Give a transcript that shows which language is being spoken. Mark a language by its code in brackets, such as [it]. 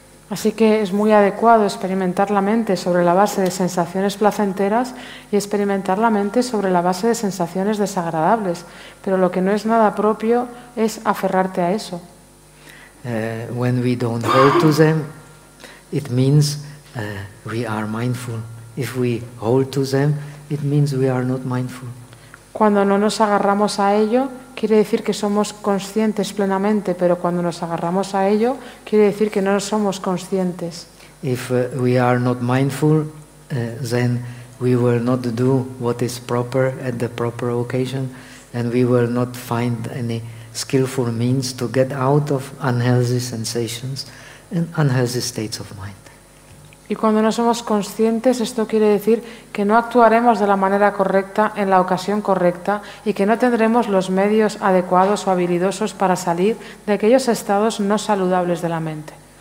[es] Así que es muy adecuado experimentar la mente sobre la base de sensaciones placenteras y experimentar la mente sobre la base de sensaciones desagradables, pero lo que no es nada propio es aferrarte a eso. [en] When we don't hold to them, it means we are mindful. If we hold to them, it means we are not mindful. [es] Cuando no nos agarramos a ello, quiere decir que somos conscientes plenamente, pero cuando nos agarramos a ello, quiere decir que no somos conscientes. [en] If we are not mindful, then we will not do what is proper at the proper occasion, and we will not find any skillful means to get out of unhealthy sensations and unhealthy states of mind. [es] Y cuando no somos conscientes, esto quiere decir que no actuaremos de la manera correcta en la ocasión correcta y que no tendremos los medios adecuados o habilidosos para salir de aquellos estados no saludables de la mente.